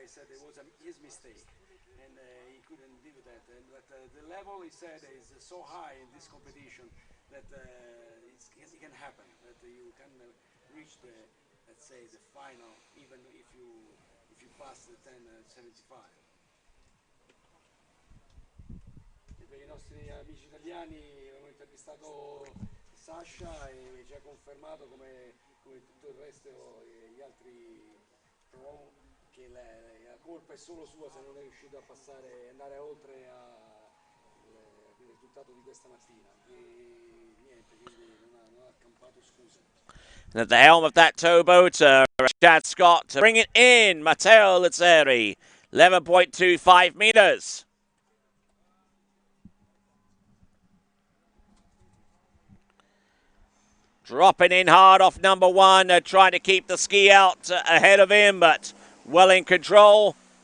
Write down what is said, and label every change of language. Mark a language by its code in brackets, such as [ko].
[en] He said it was his mistake, and he couldn't deal with that. But the level, he said, is so high in this competition that it can happen. That you can reach the, let's say, the final, even if you pass the 10:75. [it] Per i nostri amici italiani abbiamo intervistato Sasha e ci ha confermato come tutto il resto gli altri pro che la colpa è solo sua se non è riuscito a passare, andare oltre il risultato di questa mattina e niente, quindi non ha accampato scuse. [en] And at the helm of that towboat, Chad Scott to bring it in. Matteo Leri, 11.25 meters. Dropping in hard off number one, trying to keep the ski out ahead of him, but well in control.